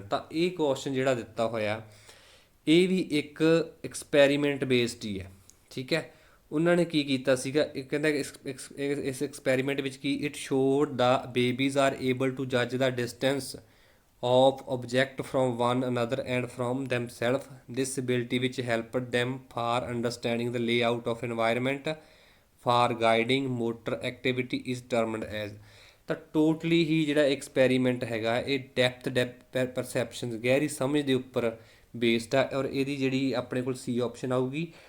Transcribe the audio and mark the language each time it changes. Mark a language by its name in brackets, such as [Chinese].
[Punjabi] ਤਾਂ ਇਹ ਕੁਐਸਚਨ ਜਿਹੜਾ ਦਿੱਤਾ ਹੋਇਆ ਇਹ ਵੀ ਇੱਕ ਐਕਸਪੈਰੀਮੈਂਟ ਬੇਸਡ ਹੀ ਹੈ। ਠੀਕ ਹੈ, ਉਹਨਾਂ ਨੇ ਕੀ ਕੀਤਾ ਸੀਗਾ, ਇਹ ਕਹਿੰਦਾ ਇਸ ਐਕਸਪੈਰੀਮੈਂਟ ਵਿੱਚ ਕੀ, [English] It showed the babies R able to ਜੱਜ ਦਾ distance of object from one another and from themselves. This ability which helped them for understanding the layout of environment for guiding motor activity is termed as। [Punjabi] ਤਾਂ totally ਹੀ ਜਿਹੜਾ experiment ਹੈਗਾ ਇਹ depth perception, ਗਹਿਰੀ ਸਮਝ ਦੇ ਉੱਪਰ based ਆ ਔਰ ਇਹਦੀ ਜਿਹੜੀ ਆਪਣੇ ਕੋਲ ਸੀ ਆਪਸ਼ਨ ਆਊਗੀ।